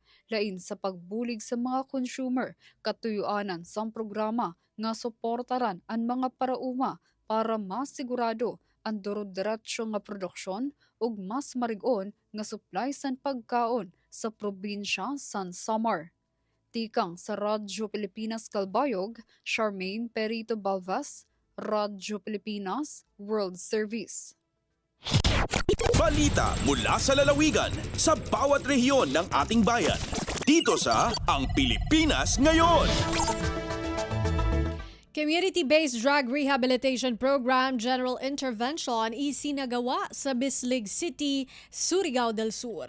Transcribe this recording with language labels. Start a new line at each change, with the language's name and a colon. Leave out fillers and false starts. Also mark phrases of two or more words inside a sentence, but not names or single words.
Waray: Lain sa pagbulig sa mga consumer, katuyuanan sang programa nga suportaran ang mga parauma para mas sigurado ang duro-diretso nga produksyon ug mas marig-on nga supply san pagkaon sa probinsya san Samar. Tikang sa Radyo Pilipinas Kalbayog, Charmaine Perito Balvas, Radyo Pilipinas World Service.
Filipino: Balita mula sa lalawigan sa bawat rehiyon ng ating bayan. Dito sa Ang Pilipinas Ngayon.
English: Community-based drug rehabilitation program General Intervention
Filipino: isinagawa sa Bislig City, Surigao del Sur.